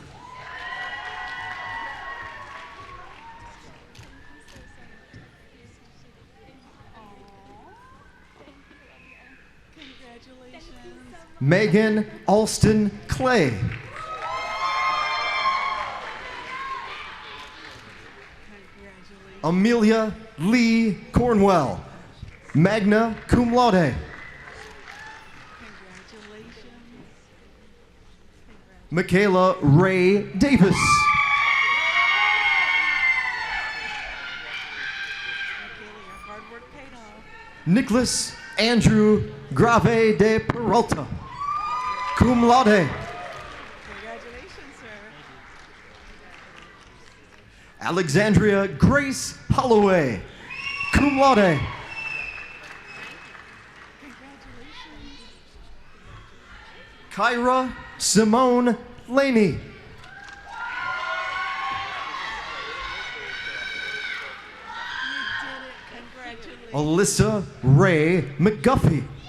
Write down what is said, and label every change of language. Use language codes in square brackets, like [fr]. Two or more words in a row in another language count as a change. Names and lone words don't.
[en] Megan Alston Clay. Amelia Lee Cornwell, [la] magna cum laude. [en] Michaela Ray Davis. Nicholas Andrew Grave de Peralta, [la] cum laude. [en] Congratulations, sir. Alexandria Grace Holloway, [la] cum laude. [en] Kyra Simone Laney. Alyssa Ray McGuffey.